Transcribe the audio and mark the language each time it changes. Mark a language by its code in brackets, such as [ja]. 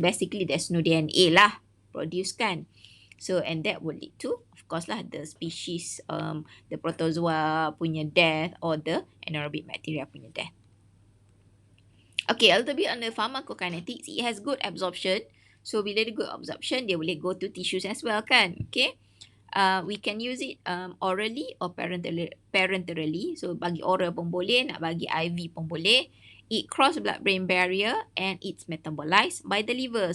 [en] So basically there's no DNA lah produced kan. So and that would lead to, of course lah, the species, the protozoa punya death or the anaerobic bacteria punya death. Okay, a little bit on the pharmacokinetics. It has good absorption. So bila dia good absorption, dia boleh go to tissues as well kan. Okay. We can use it orally or parenterally. [ms] So bagi oral pun boleh, nak bagi IV pun boleh. [en] It cross blood-brain barrier and it's metabolized by the liver.